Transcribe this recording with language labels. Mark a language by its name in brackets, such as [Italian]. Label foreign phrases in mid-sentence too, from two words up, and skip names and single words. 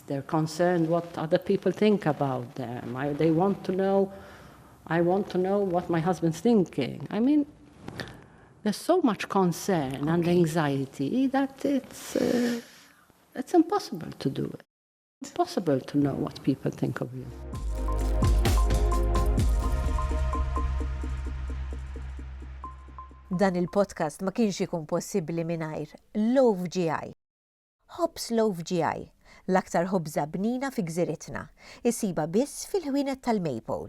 [English] They're concerned what other people think about them. They want to know, I want to know what my husband's thinking. I mean, there's so much concern and anxiety that it's impossible to do it. It's impossible to know what people think of you. [Maltese] Dan il-podcast ma kienx ikun possibbli mingħajr Love GI. Ħobs Love GI, l-aktar ħobża bnina fi gżiritna, isiba biss fil-ħwienet tal-Maypole.